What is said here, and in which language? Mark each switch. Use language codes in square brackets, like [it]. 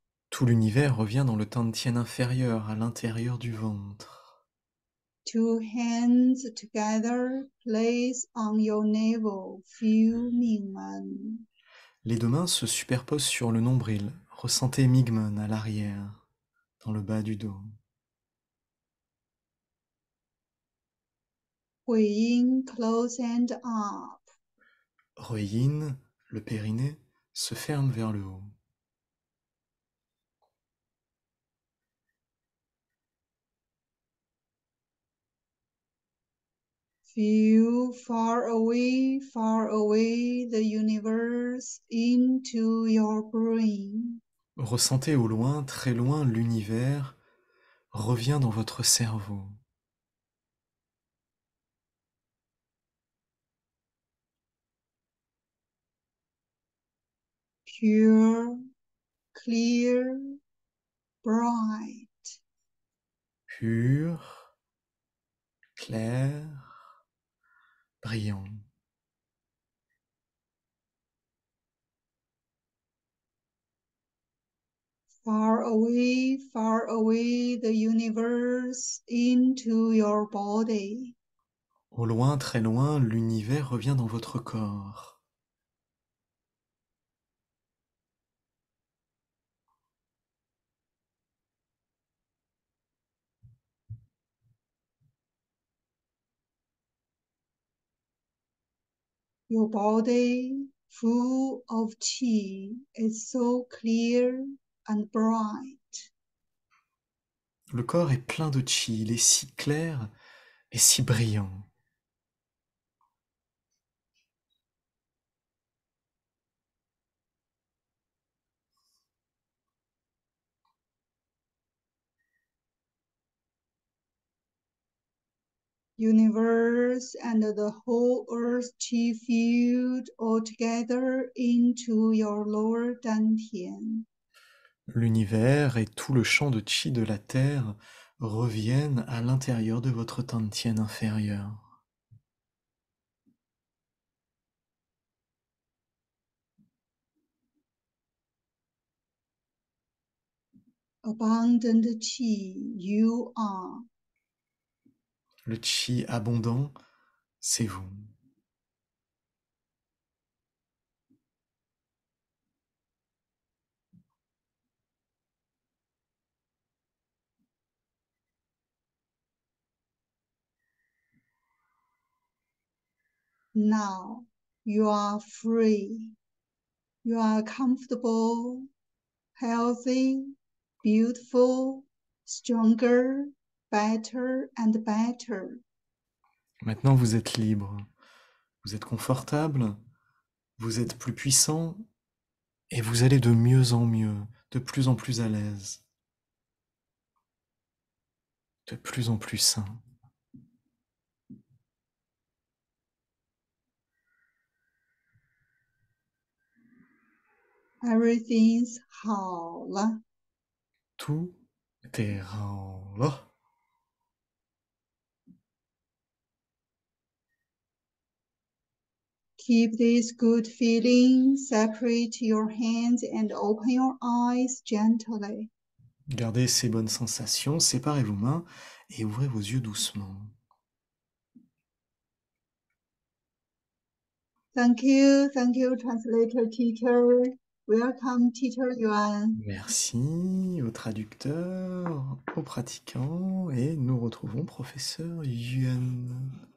[fr] Tout l'univers revient dans le Tantien inférieur, à l'intérieur du ventre. [en] Two hands together, place on your navel, feel Mingmen. [fr] Les deux mains se superposent sur le nombril. Ressentez Migmen à l'arrière, dans le bas du dos. [en] Huiyin close and up. [fr] Ruyin, le périnée, se ferme vers le haut. [en] Feel far away the universe into your brain. [fr] Ressentez au loin, très loin, l'univers revient dans votre cerveau. [en] Pure, clear, bright. [fr] Pur, clair, brillant. [en] Far away the universe into your body. [fr] Au loin, très loin, l'univers revient dans votre corps. [en] Your body, full of qi, is so clear and bright. [fr] Le corps est plein de chi, il est si clair et si brillant. [en] Universe and the whole earth qi field all together into your lower dantian. [fr] L'univers et tout le champ de chi de la Terre reviennent à l'intérieur de votre dantian inférieur. [en] Abundant qi, you are. [fr] Le chi abondant, c'est vous. [en] Now you are free. You are comfortable, healthy, beautiful, stronger, better and better. [fr] Maintenant, vous êtes libre, vous êtes confortable, vous êtes plus puissant et vous allez de mieux en mieux, de plus en plus à l'aise, de plus en plus sain. [en] Everything's [zh] 好了. [fr] Tout est rang là. [en] Keep this good feeling, separate your hands and open your eyes gently. [fr] Gardez ces bonnes sensations, séparez vos mains et ouvrez vos yeux doucement. [en] Thank you, translator teacher. Welcome, teacher Yuan. [fr] Merci aux traducteurs, aux pratiquants, et nous retrouvons professeur Yuan.